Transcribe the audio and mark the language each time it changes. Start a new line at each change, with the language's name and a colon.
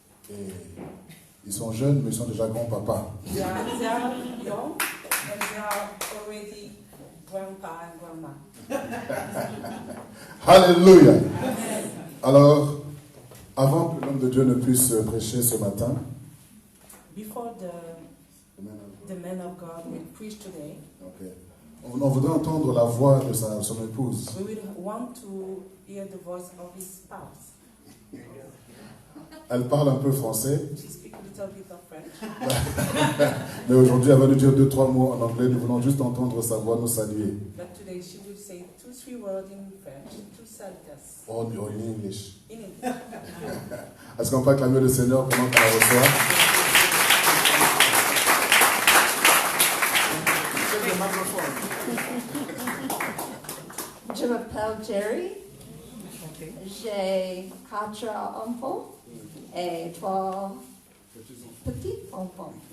French: Et ils sont jeunes, mais ils sont déjà grands-papas.
English: They are young and they are already grandpa and grandma.
French: Alléluia. Alors, avant que l'homme de Dieu ne puisse prêcher ce matin,
English: Before the man of God will preach today,
French: okay, on voudrait entendre la voix de son épouse.
English: we will want to hear the voice of his spouse.
French: Elle parle un peu français,
English: She speaks a little bit of French,
French: mais aujourd'hui elle va nous dire 2-3 mots en anglais. Nous voulons juste entendre sa voix nous saluer.
English: but today she will say 2-3 words in French to salute us Or in English. in English.
French: Est-ce qu'on peut acclamer le Seigneur pendant qu'on la reçoit? Je m'appelle Jerry. J'ai 4 enfants et 3 petits enfants.